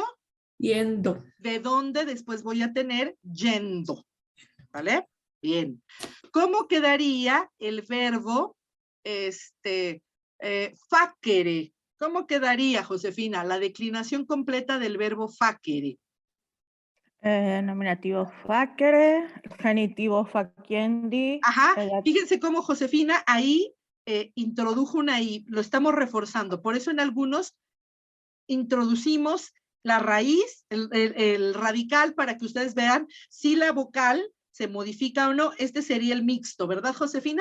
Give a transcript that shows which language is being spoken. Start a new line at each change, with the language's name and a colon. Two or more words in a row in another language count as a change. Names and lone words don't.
Spanish: Yendo. ¿De dónde después voy a tener? Yendo. ¿Vale? Bien. ¿Cómo quedaría el verbo facere? ¿Cómo quedaría, Josefina, la declinación completa del verbo facere? Nominativo facere, genitivo faciendi. Ajá, fíjense cómo, Josefina, ahí introdujo una I, lo estamos reforzando. Por eso en algunos introducimos la raíz, el radical, para que ustedes vean si la vocal se modifica o no. Este sería el mixto, ¿verdad, Josefina?